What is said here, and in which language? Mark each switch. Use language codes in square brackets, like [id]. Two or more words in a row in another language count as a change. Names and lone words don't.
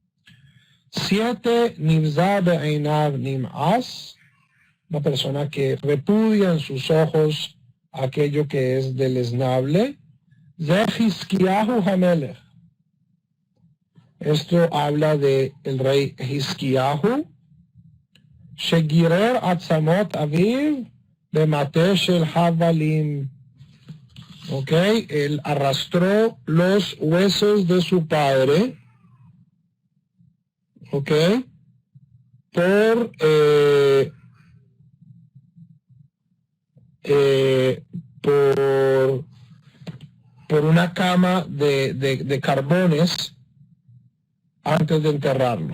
[es] 7. [he] נבזה בעיניו נמאס, [es] una persona que repudia en sus ojos aquello que es deleznable. De Hizkiyahu Hamelech. Esto habla de el rey Hizkiyahu. [he] שגירר עצמות אביו במטה של חבלים. [es] Ok, él arrastró los huesos de su padre. Ok, por una cama de carbones antes de enterrarlo.